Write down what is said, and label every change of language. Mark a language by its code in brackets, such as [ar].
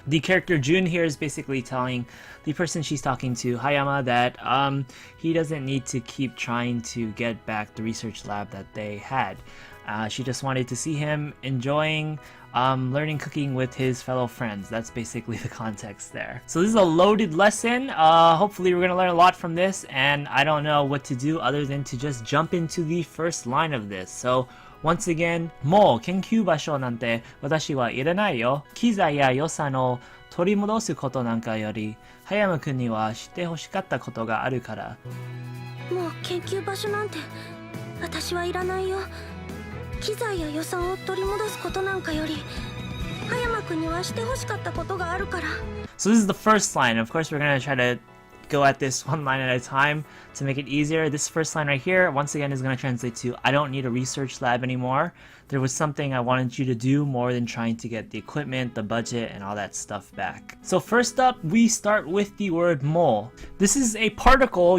[en] The character Jun here is basically telling the person she's talking to, Hayama, that he doesn't need to keep trying to get back the research lab that they had. She just wanted to see him enjoying learning cooking with his fellow friends. That's basically the context there. So this is a loaded lesson. Hopefully we're going to learn a lot from this, and I don't know what to do other than to just jump into the first line of this. [ja] So once again, もう研究場所なんて私はいらないよ。機材や予算を取り戻すことなんかより葉山君にはしてほしかったことがあるから。もう研究場所なんて私はいらないよ。機材や予算を取り戻すことなんかより葉山君にはしてほしかったことがあるから。 [en] So this is the first line. Of course, we're going to try to go at this one line at a time to make it easier. This first line right here, once again, is going to translate to I don't need a research lab anymore. There was something I wanted you to do more than trying to get the equipment, the budget, and all that stuff back. So first up, we start with the word mo. This is a particle.